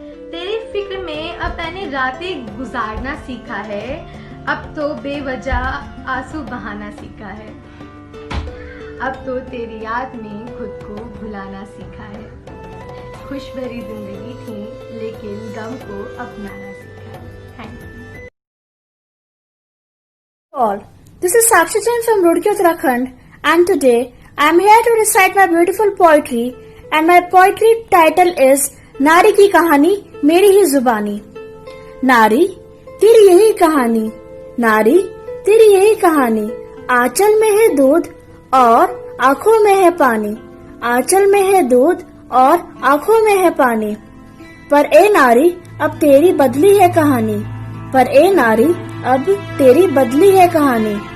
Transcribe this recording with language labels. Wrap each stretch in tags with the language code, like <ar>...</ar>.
<hi>तेरी फिक्र में अब मैंने रातें गुजारना सीखा है, अब तो बेवजह आंसू बहाना सीखा है। अब तो तेरी याद में खुद को भुलाना सीखा है। खुश भरी जिंदगी थी लेकिन गम को अपनाना सीखा है।</hi> <en>Thank you All. This is Sakshi Jain from Roorkee, Uttarakhand, and today I am here to recite my beautiful poetry, and my poetry title is</en> <hi>नारी की कहानी मेरी ही जुबानी। नारी तेरी यही कहानी, नारी तेरी यही कहानी, आंचल में है दूध और आंखों में है पानी, आंचल में है दूध और आंखों में है पानी। पर ए नारी अब तेरी बदली है कहानी, पर ए नारी अब तेरी बदली है कहानी।</hi>